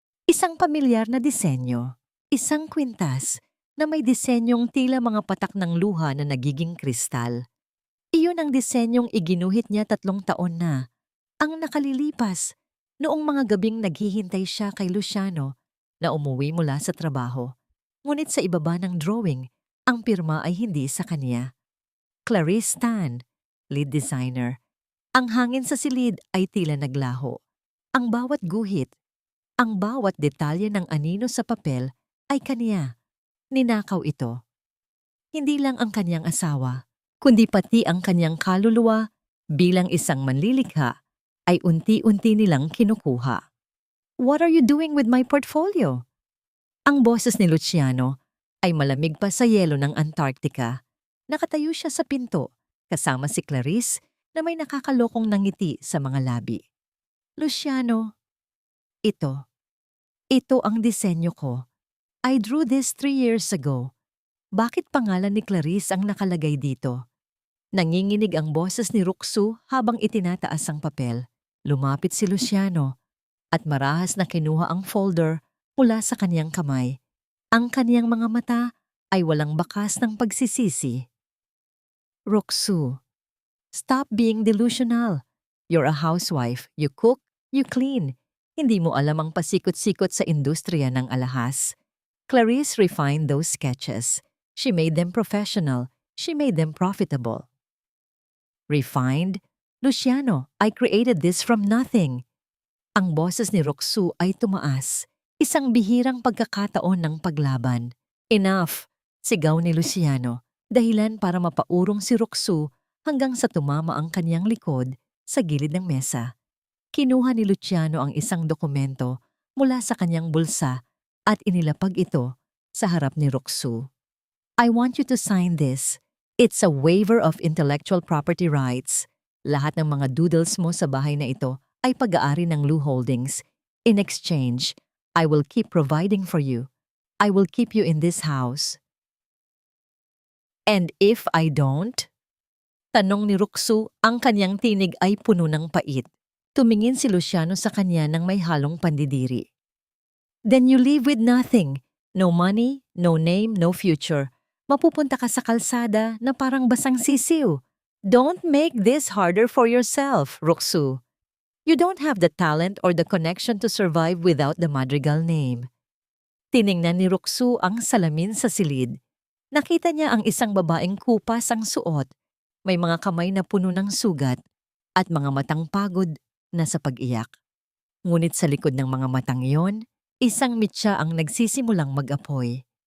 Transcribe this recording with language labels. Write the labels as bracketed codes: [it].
[tl] Isang pamilyar na disenyo, isang kwintas na may disenyong tila mga patak ng luha na nagiging kristal. Iyon ang disenyong iginuhit niya 3 taon na, ang nakalilipas, noong mga gabing naghihintay siya kay Luciano na umuwi mula sa trabaho. Ngunit sa ibaba ng drawing, ang pirma ay hindi sa kanya. Clarice Tan, lead designer. Ang hangin sa silid ay tila naglaho. Ang bawat guhit, ang bawat detalye ng anino sa papel ay kaniya. Ninakaw ito. Hindi lang ang kanyang asawa, kundi pati ang kanyang kaluluwa bilang isang manlilikha ay unti-unti nilang kinukuha. [en] "What are you doing with my portfolio?" [tl] Ang boses ni Luciano ay malamig pa sa yelo ng Antarctica. Nakatayo siya sa pinto kasama si Clarice na may nakakalokong nangiti sa mga labi. "Luciano, ito. Ito ang disenyo ko. [en] I drew this 3 years ago. [tl] Bakit pangalan ni Clarice ang nakalagay dito?" Nanginginig ang boses ni Ruxu habang itinataas ang papel. Lumapit si Luciano at marahas na kinuha ang folder mula sa kaniyang kamay. Ang kaniyang mga mata ay walang bakas ng pagsisisi. [en] "Ruxu, stop being delusional. You're a housewife. You cook, you clean. [tl] Hindi mo alam ang pasikot-sikot sa industriya ng alahas." [en] Clarice refined those sketches. She made them professional. She made them profitable. "Refined? Luciano, I created this from nothing." [tl] Ang boses ni Ruxu ay tumaas. Isang bihirang pagkakataon ng paglaban. [en] "Enough!" [tl] sigaw ni Luciano, dahilan para mapaurong si Ruxu hanggang sa tumama ang kanyang likod sa gilid ng mesa. Kinuha ni Luciano ang isang dokumento mula sa kanyang bulsa at inilapag ito sa harap ni Ruxu. [en] "I want you to sign this. It's a waiver of intellectual property rights. [tl] Lahat ng mga doodles mo sa bahay na ito ay pag-aari ng Lu Holdings. [en] In exchange, I will keep providing for you. I will keep you in this house." "And if I don't?" [tl] Tanong ni Ruxu, ang kanyang tinig ay puno ng pait. Tumingin si Luciano sa kanya ng may halong pandidiri. [en] "Then you leave with nothing. No money, no name, no future. [tl] Mapupunta ka sa kalsada na parang basang sisiw. [en] Don't make this harder for yourself, Ruxu. You don't have the talent or the connection to survive without the Madrigal name." [tl] Tiningnan ni Ruxu ang salamin sa silid. Nakita niya ang isang babaeng kupas ang suot. May mga kamay na puno ng sugat at mga matang pagod na sa pag-iyak. Ngunit sa likod ng mga matang iyon, isang mitya ang nagsisimulang mag-apoy.